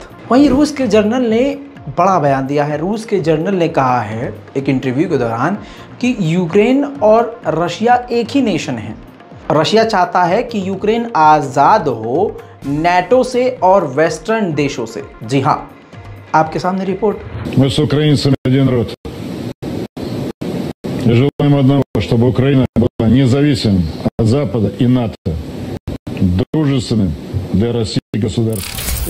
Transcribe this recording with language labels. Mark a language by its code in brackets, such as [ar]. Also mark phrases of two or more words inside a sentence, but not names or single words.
[hi] वहीं रूस के जनरल ने बड़ा बयान दिया है। रूस के जनरल ने कहा है एक इंटरव्यू के दौरान कि यूक्रेन और रशिया एक ही नेशन है। रशिया चाहता है कि यूक्रेन आज़ाद हो नेटो से और वेस्टर्न देशों से। जी हाँ, आपके सामने रिपोर्ट। [ru] Мы с украинцами один род. Желаем одного, чтобы Украина была независимым от Запада и НАТО, дружественным для России государством.